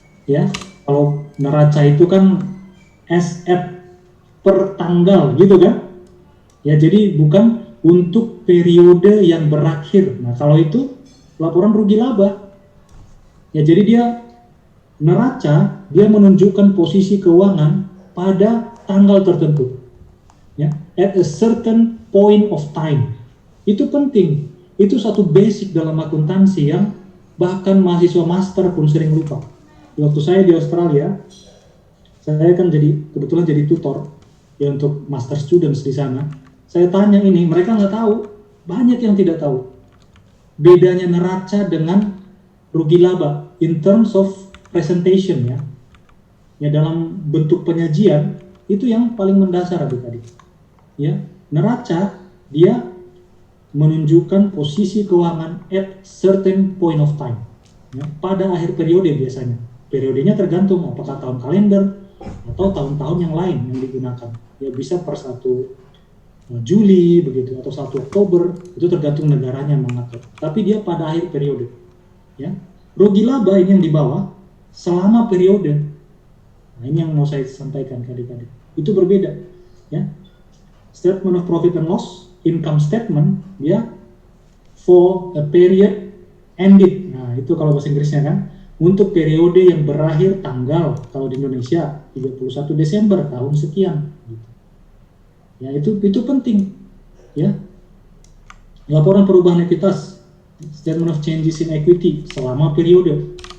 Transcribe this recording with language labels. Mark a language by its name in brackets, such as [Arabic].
[Indonesian] Ya, kalau neraca itu kan [English] as at [Indonesian] per tanggal gitu kan? Ya, jadi bukan untuk periode yang berakhir. Nah, kalau itu laporan rugi laba. Ya, jadi dia neraca, dia menunjukkan posisi keuangan pada tanggal tertentu. [English] Ya, at a certain point of time. [Indonesian] Itu penting. Itu satu basic dalam akuntansi yang bahkan mahasiswa master pun sering lupa. Waktu saya di Australia, saya kan kebetulan jadi tutor ya untuk master students di sana. Saya tanya ini, mereka nggak tahu. Banyak yang tidak tahu. Bedanya neraca dengan rugi laba [English] in terms of presentation [Indonesian] ya. Ya dalam bentuk penyajian itu yang paling mendasar adik-adik. Ya, neraca dia menunjukkan posisi keuangan [English] at certain point of time [Indonesian] ya, pada akhir periode biasanya. Periodenya tergantung apakah tahun kalender atau tahun-tahun yang lain yang digunakan. Ya bisa per 1 Juli begitu atau 1 Oktober, itu tergantung negaranya mengatur. Tapi dia pada akhir periode. Ya. Rugi laba ini yang di bawah selama periode. Nah, ini yang mau saya sampaikan ke adik-adik. Itu berbeda ya. [English] Statement of profit and loss, income statement, ya, for a period ended. [Indonesian] Nah, itu kalau bahasa Inggrisnya kan, untuk periode yang berakhir tanggal, kalau di Indonesia 31 Desember tahun sekian. Ya, itu penting. Ya. Laporan perubahan ekuitas, [English] statement of changes in equity [Indonesian] selama periode.